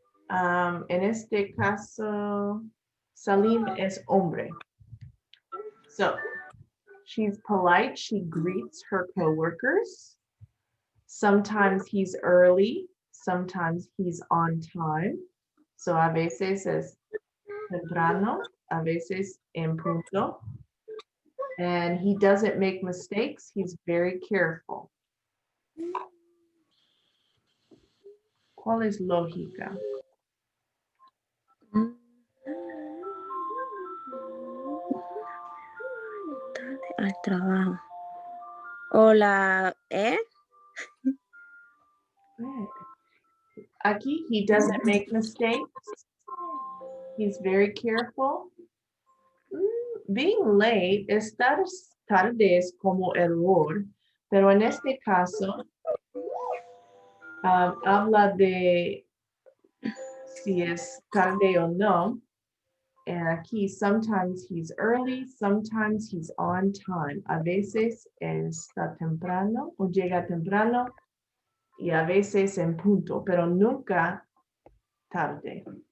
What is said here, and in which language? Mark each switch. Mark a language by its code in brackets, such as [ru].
[es] En este caso, Salim es hombre. [en] So she's polite. She greets her coworkers. Sometimes he's early. Sometimes he's on time. [es] So a veces es temprano, a veces en punto. [en] And he doesn't make mistakes. He's very careful. [es] ¿Cuál es lógica? Al trabajo. O la E. [en] Aquí, he doesn't make mistakes. He's very careful. Being late, [es] estar tarde es como error, pero en este caso, habla de si es tarde o no. [en] And aquí, sometimes he's early, sometimes he's on time. [es] A veces está temprano o llega temprano y a veces en punto, pero nunca tarde.